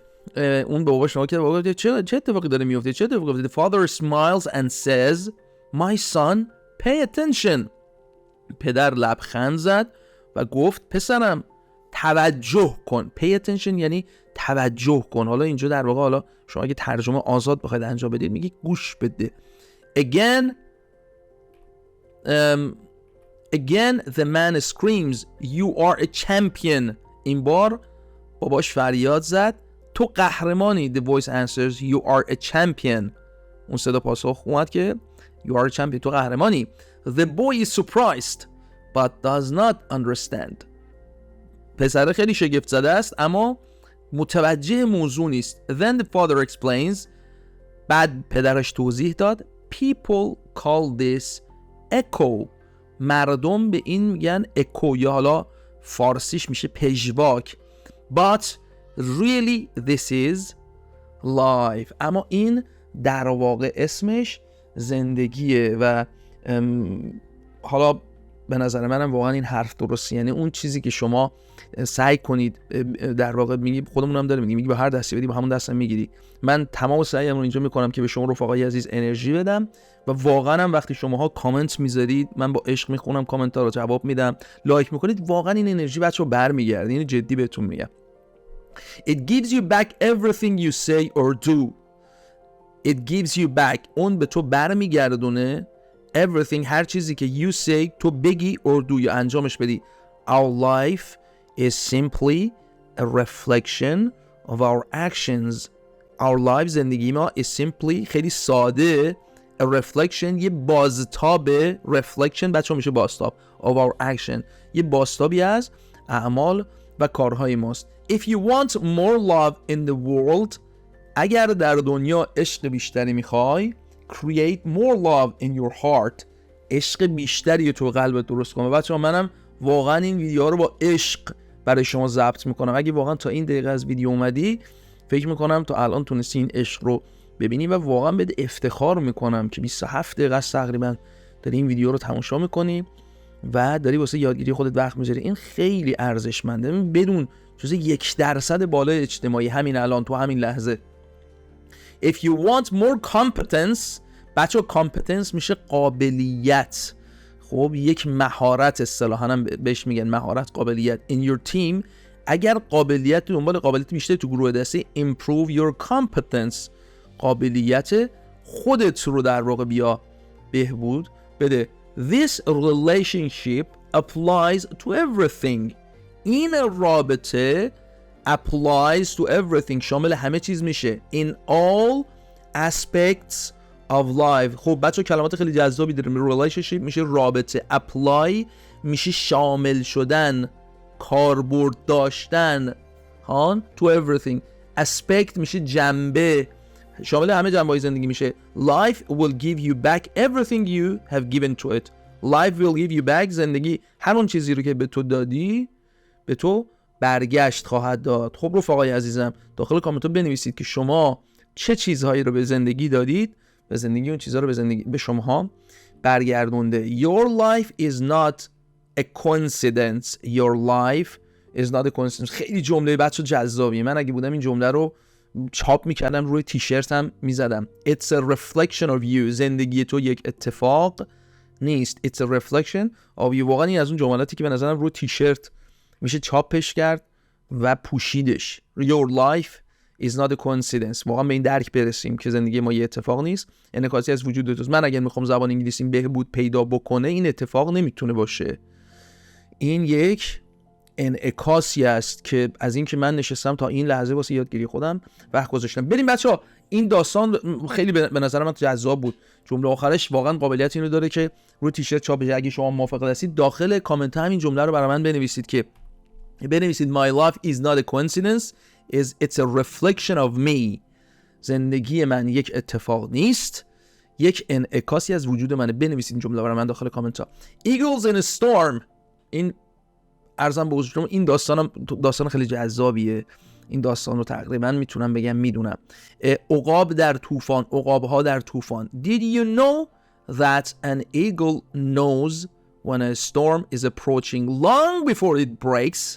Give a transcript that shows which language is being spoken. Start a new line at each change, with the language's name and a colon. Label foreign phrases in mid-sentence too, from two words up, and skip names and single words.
Persian: اون به بابا شما که بابا چه اتفاقی داره میفته، چه اتفاقی افتاده.
English: The father smiles and says my son pay attention.
Persian: پدر لبخند زد و گفت پسرم توجه کن.
English: pay attention
Persian: یعنی توجه کن. حالا اینجا در واقع حالا شما اگه ترجمه آزاد بخواید انجام بدید میگی گوش بده.
English: Again the man screams you are a champion.
Persian: این بار باباش فریاد زد تو قهرمانی.
English: The voice answers you are a champion.
Persian: اون صدا پاسخ اومد که
English: you are a champion
Persian: تو قهرمانی.
English: The boy is surprised but does not understand.
Persian: پسر خیلی شگفت زده است اما متوجه موضوع نیست.
English: Then the father explains
Persian: بعد پدرش توضیح داد
English: people call this echo.
Persian: مردم به این میگن اکو یا حالا فارسیش میشه پژواک.
English: But really this is life.
Persian: اما این در واقع اسمش زندگیه و حالا به نظر منم واقعا این حرف درستی. یعنی اون چیزی که شما سعی کنید در واقع میگی خودمون هم داره میگی به هر دستی بدی با همون دستم میگیری. من تمام سعیم رو اینجا میکنم که به شما رفقای عزیز انرژی بدم و واقعا هم وقتی شماها کامنت میذارید من با عشق میخونم کامنت ها رو جواب میدم، لایک میکنید، واقعا این انرژی بچه‌ها برمیگرده. اینو جدی بهتون میگم.
English: It gives you back everything you say or do. It gives you back.
Persian: اون به تو برمیگردونه everything هر چیزی که
English: you say
Persian: تو بگی
English: or do
Persian: یا انجامش بدی.
English: Our life is simply a reflection of our actions. Our life
Persian: زندگی ما
English: is simply
Persian: خیلی ساده
English: a reflection
Persian: یه بازتاب reflection بچه میشه بازتاب
English: of our action
Persian: یه بازتابی از اعمال و کارهای ماست.
English: If you want more love in the world
Persian: اگر در دنیا عشق بیشتری میخوای
English: create more love in your heart
Persian: عشق بیشتری تو قلبت درست کن. بچه ها منم واقعا این ویدیو رو با عشق برای شما ضبط میکنم. اگه واقعا تا این دقیقه از ویدیو اومدی فکر میکنم تا الان تونستی این عشق رو ببینی و واقعا بهت افتخار میکنم که 27 دقیقه است تقریبا داری این ویدیو رو تماشا میکنی و داری واسه یادگیری خودت وقت میذاری. این خیلی ارزشمنده. بدون جز 1% بالای اجتماعی همین الان تو همین لحظه.
English: If you want more competence
Persian: بچه competence میشه قابلیت. خب یک مهارت اصطلاحاً هم بهش میگن مهارت قابلیت.
English: In your team
Persian: اگر قابلیت دنبال قابلیت بیشتر تو گروه دستی
English: improve your competence
Persian: قابلیت خودت رو در واقع بیا بهبود بده.
English: This relationship applies to everything.
Persian: این رابطه
English: applies to everything
Persian: شامل همه چیز میشه.
English: In all aspects of life.
Persian: خب بچه کلمات خیلی جذابی داریم. relationship میشه رابطه، apply میشه شامل شدن، کاربرد داشتن ها
English: to everything.
Persian: aspect میشه جنبه، شامل همه جنبه‌های زندگی میشه.
English: life will give you back everything you have given to it. life will give you back
Persian: زندگی همون چیزی رو که به تو دادی به تو برگشت خواهد داد. خب رفقای عزیزم داخل کامنت ها بنویسید که شما چه چیزهایی رو به زندگی دادید و زندگی اون چیزها رو به شماها برگردونده.
English: Your life is not a coincidence. Your life is not a coincidence.
Persian: خیلی جمله بچه جذابیه. من اگه بودم این جمله رو چاپ میکردم روی تیشرتم میزدم.
English: It's a reflection of you.
Persian: زندگی تو یک اتفاق نیست.
English: It's a reflection of you.
Persian: واقعا این از اون جملاتی که به نظرم روی تیشرت میشه چاپش کرد و پوشیدش.
English: Your life is not a coincidence.
Persian: واقعا به این درک برسیم که زندگی ما یه اتفاق نیست، انعکاسی از وجود توست. من اگر میخوام زبان انگلیسیم بهبود پیدا بکنه این اتفاق نمیتونه باشه. این یک انعکاسی است که از این که من نشستم تا این لحظه واسه یادگیری خودم وقت گذاشتم. بریم بچه‌ها این داستان خیلی به نظر من جذاب بود. جمله آخرش واقعا قابلیت اینو داره که روی تیشرت چاپ بشه. اگه شما موافق هستید داخل کامنت همین جمله رو برای من بنویسید که
English: My life is not a coincidence, it's a reflection of me.
Persian: زندگی من یک اتفاق نیست، یک انعکاسی از وجود منه. بنویسید این جمله برای من داخل کامنت ها.
English: Eagles in a storm.
Persian: این عرضم به حضورتون این داستان خیلی جذابیه. این داستان رو تقریبا میتونم بگم میدونم. عقاب در طوفان، عقاب‌ها در طوفان.
English: Did you know that an eagle knows when a storm is approaching long before it breaks?